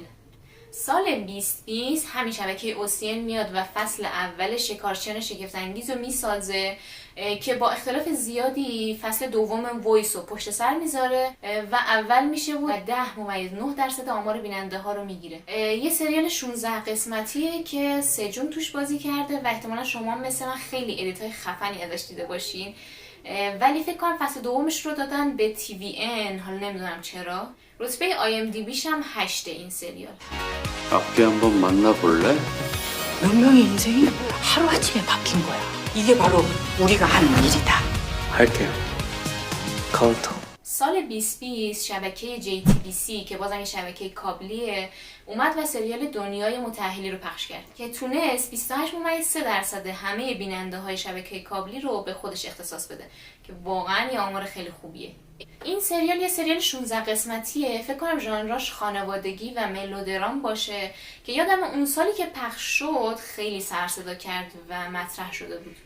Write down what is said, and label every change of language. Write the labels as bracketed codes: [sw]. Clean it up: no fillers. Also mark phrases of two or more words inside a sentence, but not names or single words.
[fa] سال 2020 همین شبکه اوسین میاد و فصل اول شکارچیان شگفت‌انگیز رو میسازه که با اختلاف زیادی فصل دوم وایس رو پشت سر میذاره و اول میشه و 10.9% آمار بیننده ها رو میگیره. یه سریال 16 قسمتیه که سجون توش بازی کرده و احتمالا شما مثل من خیلی ادیت‌های خفنی ازش دیده باشین، ولی فکر کنم فصل دومش رو دادن به TVN، حالا نمیدونم چرا. رتبه IMDbش هم 8 این سریال. [ko] 앞에 한번 만나볼래? 몇 명의 인생이 하루아침에 바뀐 거야. 이게 바로 우리가 하는 일이다. 할게요. 카운터. [fa] سال 2020 شبکه JTBC که بازم شبکه کابلیه اومد و سریال دنیای متأهلی رو پخش کرد که تونست 28.3% همه بیننده های شبکه کابلی رو به خودش اختصاص بده که واقعا یه آمار خیلی خوبیه. این سریال یه سریال 16 قسمتیه، فکر کنم ژانراش خانوادگی و ملودرام باشه که یادم اون سالی که پخش شد خیلی سر صدا کرد و مطرح شده بود.